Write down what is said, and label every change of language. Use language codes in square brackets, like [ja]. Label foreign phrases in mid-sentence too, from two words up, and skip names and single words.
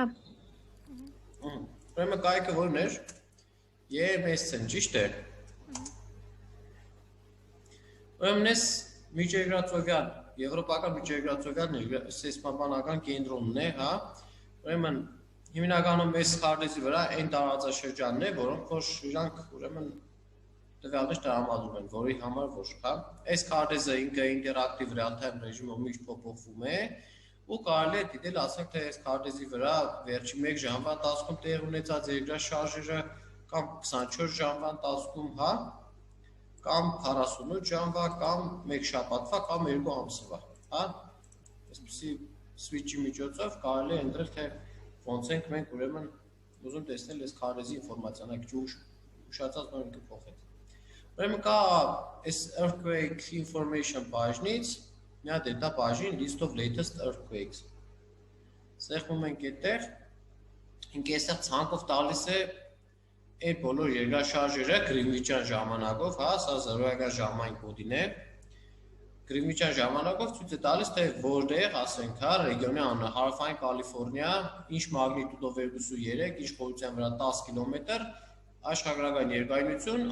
[hy] Ուրեմն կայքը որն էր։ EMS-ն, ճիշտ է։ Ուրեմն ես միջերկրածովյան, եվրոպական միջերկրածովյան սեյսմաբանական կենտրոնն է, հա։ Ուրեմն հիմնականում այս քարտեզի վրա այն տարածաշրջանն է, որոնք որ իրանք ուրեմն տվյալներ տրամադրում են, որի համար որ, հա։ Այս քարտեզը ինքը ինտերակտիվ real-time ռեժիմով միշտ փոփոխվում է, ու կարելի է դիտել, ասենք թե այս քարտեզի վրա վերջի 1 ժամվա ընթացքում տեղ ունեցած երկրաշարժերը կամ 24 ժամվա ընթացքում, հա, կամ 48 ժամվա, կամ 1 շաբաթվա, կամ 2 ամսվա, հա։ Այսպեսի switch-ի միջոցով կարելի է ընտրել, թե ոնց ենք մենք ուրեմն ուզում տեսնել այս քարտեզի ինֆորմացիան, այլ ուշացած նոր ինքը փոխեց։ Ուրեմն կա այս [en] earthquake information [hy] բաժնից մի հատ դա բաժին [en] list of latest earthquakes։ [hy] Սեղմում ենք այդտեղ, ինքը այստեղ ցանկով տալիս է այդ բոլոր երկրաշարժերը գրինվիչյան ժամանակով, հա, սա 0-ական ժամային կոդին է։ Գրինվիչյան ժամանակով ցույց է տալիս, թե որտեղ, ասենք, հա, ռեգիոնի անունը, հարավային Կալիֆոռնիա, ինչ մագնիտուդով 2.3, ինչ խորության վրա 10 կիլոմետր, աշխարհագրական երկայնություն,